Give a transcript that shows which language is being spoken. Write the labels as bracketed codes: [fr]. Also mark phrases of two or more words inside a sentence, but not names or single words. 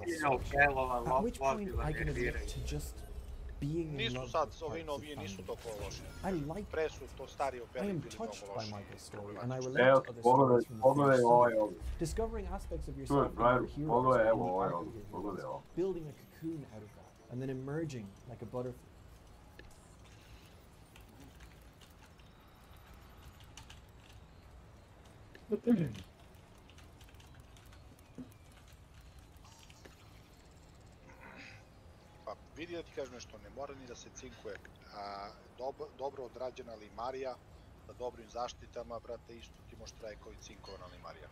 [en] At which point I can admit to just being in love with parts of fandom. I am touched by Michael's story, and I relate to other stories from the film. Discovering aspects of yourself in your heroes and in the arc of your heroes, building a cocoon out of that, and then emerging like a butterfly. [sr] Pa vidi da ti kažem nešto, ne mora ni da se cinkuje, a dobro odrađena limarija sa dobrim zaštitama, brate, isto ti može traje kao i cinkovana limarija.